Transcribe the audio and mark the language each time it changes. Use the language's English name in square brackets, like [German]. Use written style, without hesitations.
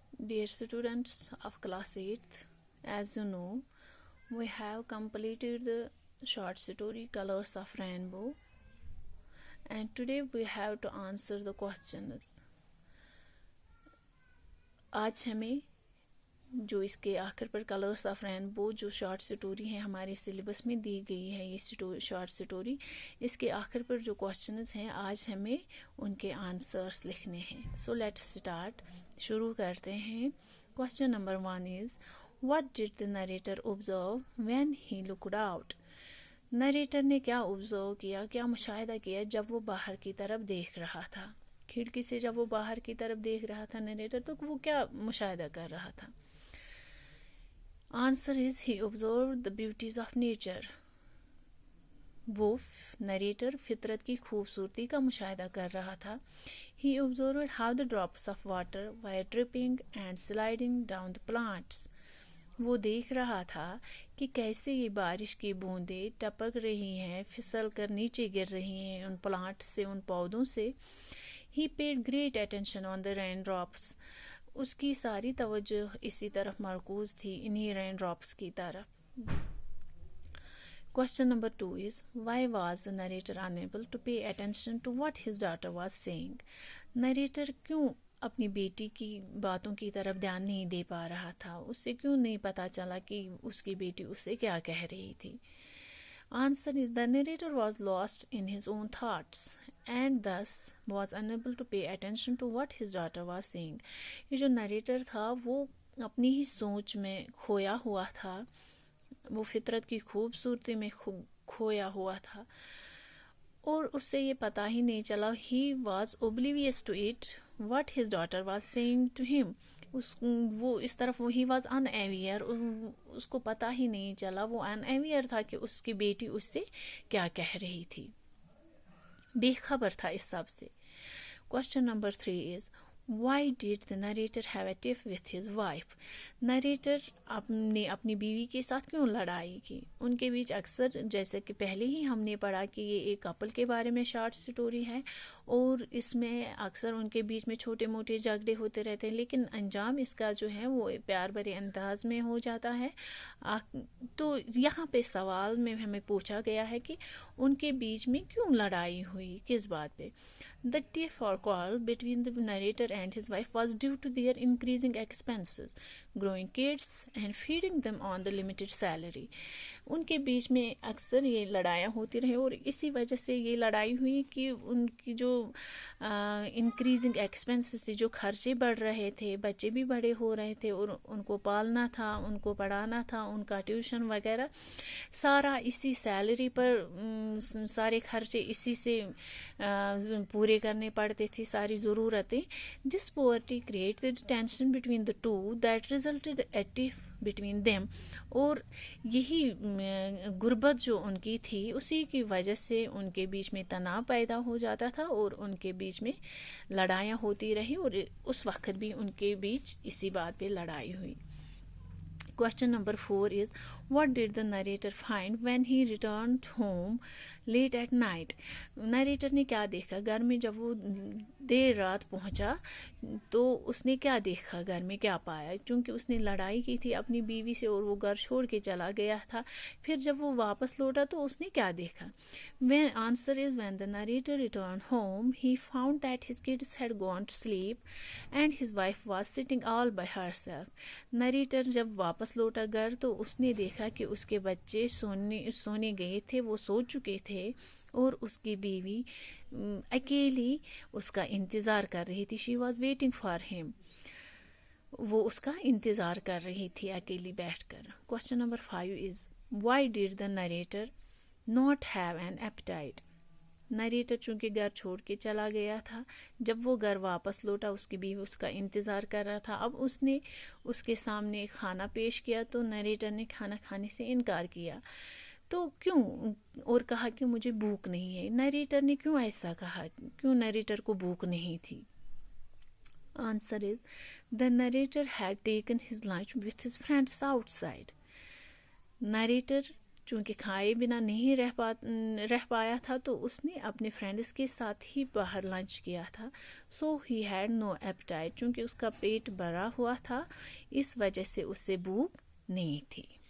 [English] Dear students of class 8th, as you know, we have completed the short story Colors of Rainbow, and today we have to answer the questions. [Urdu] آج ہمیں جو اس کے آخر پر colours of Rainbow جو short story ہے ہمارے syllabus میں دی گئی ہے، یہ شارٹ سٹوری، اس کے آخر پر جو کوشچنز ہیں آج ہمیں ان کے آنسرس لکھنے ہیں. [English] so let start, [Urdu] شروع کرتے ہیں. [English] Question number 1 is what did the narrator observe when he looked out. [Urdu] Narrator نے کیا آبزرو کیا، کیا مشاہدہ کیا جب وہ باہر کی طرف دیکھ رہا تھا. کھڑکی سے جب وہ باہر کی طرف دیکھ رہا تھا نریٹر، تو وہ کیا مشاہدہ کر رہا تھا. [English] Answer is he observed the beauties of nature. [Urdu] وہ نریٹر فطرت کی خوبصورتی کا مشاہدہ کر رہا تھا. [English] He observed how the drops of water were dripping and sliding down the plants. [Urdu] وہ دیکھ رہا تھا کہ کیسے یہ بارش کی بوندیں ٹپک رہی ہیں، پھسل کر نیچے گر رہی ہیں ان پلانٹس سے، ان پودوں سے. [English] He paid great attention on the raindrops. [Urdu] اس کی ساری توجہ اسی طرف مرکوز تھی، انہی رین ڈراپس کی طرف. [English] Question number 2 is why was the narrator unable to pay attention to what his daughter was saying. [Urdu] Narrator کیوں اپنی بیٹی کی باتوں کی طرف دھیان نہیں دے پا رہا تھا، اس سے کیوں نہیں پتا چلا کہ اس کی بیٹی اس سے کیا کہہ رہی تھی. [English] Answer is the narrator was lost in his own thoughts and thus was unable to pay attention to what his daughter was saying. [Urdu] یہ جو نریٹر تھا وہ اپنی ہی سوچ میں کھویا ہوا تھا، وہ فطرت کی خوبصورتی میں کھویا ہوا تھا اور اس سے یہ پتہ ہی نہیں چلا. [English] He was oblivious to it what his daughter was saying to him. [Urdu] وہ اس طرف وہ [English] he was unaware, [Urdu] اس کو پتہ ہی نہیں چلا، وہ ان اویئر تھا کہ اس کی بیٹی اس سے کیا کہہ رہی تھی، بے خبر تھا اس سب سے. [English] Question number 3 is why did the narrator have a tiff with his wife. [Urdu] Narrator نے اپنی بیوی کے ساتھ کیوں لڑائی کی. ان کے بیچ اکثر، جیسے کہ پہلے ہی ہم نے پڑھا کہ یہ ایک کپل کے بارے میں شارٹ سٹوری ہے اور اس میں اکثر ان کے بیچ میں چھوٹے موٹے جھگڑے ہوتے رہتے ہیں، لیکن انجام اس کا جو ہے وہ پیار بھرے انداز میں ہو جاتا ہے. تو یہاں پہ سوال میں ہمیں پوچھا گیا ہے کہ ان کے بیچ میں کیوں لڑائی ہوئی، کس بات پہ. [English] The tiff or quarrel between the narrator and his wife was due to their increasing expenses, growing kids and feeding them on the limited salary. [Urdu] ان کے بیچ میں اکثر یہ لڑائیاں ہوتی رہی اور اسی وجہ سے یہ لڑائی ہوئی کہ ان کی جو انکریزنگ ایکسپینسز تھے، جو خرچے بڑھ رہے تھے، بچے بھی بڑے ہو رہے تھے اور ان کو پالنا تھا، ان کو پڑھانا تھا، ان کا ٹیوشن وغیرہ سارا اسی سیلری پر، سارے خرچے اسی سے پورے کرنے پڑتے تھے، ساری ضرورتیں. [English] This poverty created tension between the two that resulted a tiff between them. [Urdu] اور یہی غربت جو ان کی تھی اسی کی وجہ سے ان کے بیچ میں تناؤ پیدا ہو جاتا تھا اور ان کے بیچ میں لڑائیاں ہوتی رہی اور اس وقت بھی ان کے بیچ اسی بات پہ لڑائی ہوئی. [English] Question number 4 is what did the narrator find when he returned home late at night. [Urdu] Narrator نے کیا دیکھا گھر میں جب وہ دیر رات پہنچا تو اس نے کیا دیکھا، گھر میں کیا پایا، چونکہ اس نے لڑائی کی تھی اپنی بیوی سے اور وہ گھر چھوڑ کے چلا گیا تھا. پھر جب وہ واپس لوٹا تو اس نے کیا دیکھا. [English] Answer is when the narrator returned home he found that his kids had gone to sleep and his wife was sitting all by herself. [Urdu] Narrator جب واپس لوٹا گھر تو اس نے دیکھا کہ اس کے بچے سونے گئے تھے، وہ سو چکے تھے اور اس کی بیوی اکیلی اس کا انتظار کر رہی تھی. [English] she was waiting for him, [Urdu] وہ اس کا انتظار کر رہی تھی اکیلی بیٹھ کر. [English] Question number 5 is why did the narrator not have an appetite. [Urdu] Narrator چونکہ گھر چھوڑ کے چلا گیا تھا، جب وہ گھر واپس لوٹا اس کی بیوی اس کا انتظار کر رہا تھا. اب اس نے اس کے سامنے کھانا پیش کیا تو نریٹر نے کھانا کھانے سے انکار کیا. تو کیوں، اور کہا کہ مجھے بھوک نہیں ہے. نریٹر نے کیوں ایسا کہا، کیوں نریٹر کو بھوک نہیں تھی. [English] Answer is the narrator had taken his lunch with his friends outside. Narrator [Urdu] چونکہ کھائے بنا نہیں رہ پایا تھا تو اس نے اپنے فرینڈس کے ساتھ ہی باہر لنچ کیا تھا. [English] So he had no appetite. [Urdu] چونکہ اس کا پیٹ بھرا ہوا تھا اس وجہ سے اسے بھوک نہیں تھی.